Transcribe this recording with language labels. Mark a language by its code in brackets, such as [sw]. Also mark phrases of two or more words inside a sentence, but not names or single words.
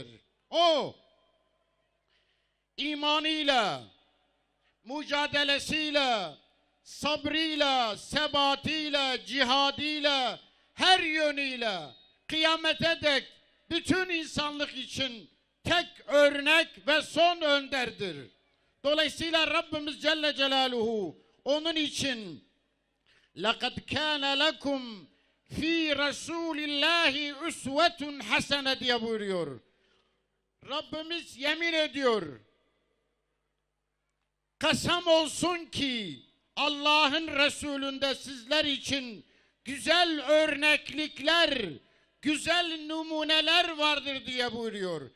[tr] O imanıyla, mücadelesiyle, sabrıyla, sebatiyle, cihadıyla, her yönüyle kıyamete dek bütün insanlık için tek örnek ve son önderdir. Dolayısıyla Rabbimiz [ar] جل جلاله [tr] onun için [ar] لَقَدْ كَانَ لَكُمْ فِي رَسُولِ اللّٰهِ اُسْوَةٌ حَسَنَ [tr] diye buyuruyor. Rabbimiz yemin ediyor. Kasam olsun ki Allah'ın Resulünde sizler için güzel örneklikler, güzel numuneler vardır diye buyuruyor.